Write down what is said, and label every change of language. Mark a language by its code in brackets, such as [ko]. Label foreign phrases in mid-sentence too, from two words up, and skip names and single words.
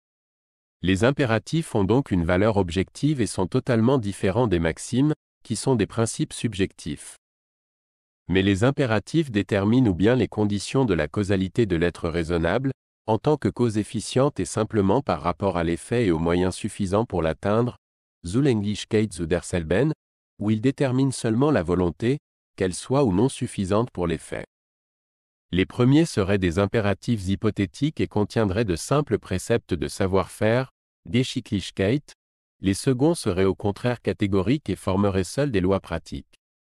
[fr] Les impératifs ont donc une valeur objective et sont totalement différents des maximes, qui sont des principes subjectifs. Mais les impératifs déterminent ou bien les conditions de la causalité de l'être raisonnable, en tant que cause efficiente et simplement par rapport à l'effet et aux moyens suffisants pour l'atteindre, [de] Zulänglichkeit zu derselben, [fr] où ils déterminent seulement la volonté, qu'elle soit ou non suffisante pour l'effet. Les premiers seraient des impératifs hypothétiques et contiendraient de simples préceptes de savoir-faire, Geschicklichkeit, les seconds seraient au contraire catégoriques et formeraient seuls des lois pratiques.